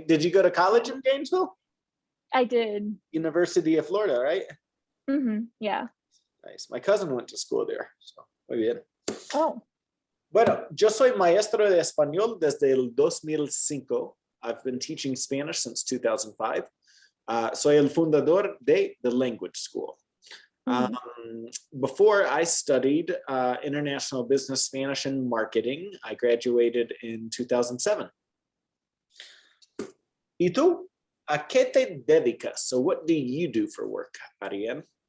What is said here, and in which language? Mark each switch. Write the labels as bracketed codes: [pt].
[en] Did you go to college in Gainesville? I did. University of Florida, right? Yeah. Nice. My cousin went to school there. So, [es] muy bien. [en] Oh. [es] Bueno, yo soy maestro de español desde el 2005. [en] I've been teaching Spanish since 2005. [es] Soy el fundador de The Language School. [en] Before I studied International Business Spanish and Marketing, I graduated in 2007. [es] ¿Y tú? ¿A qué te dedicas? [en] So what do you do for work, Arianne?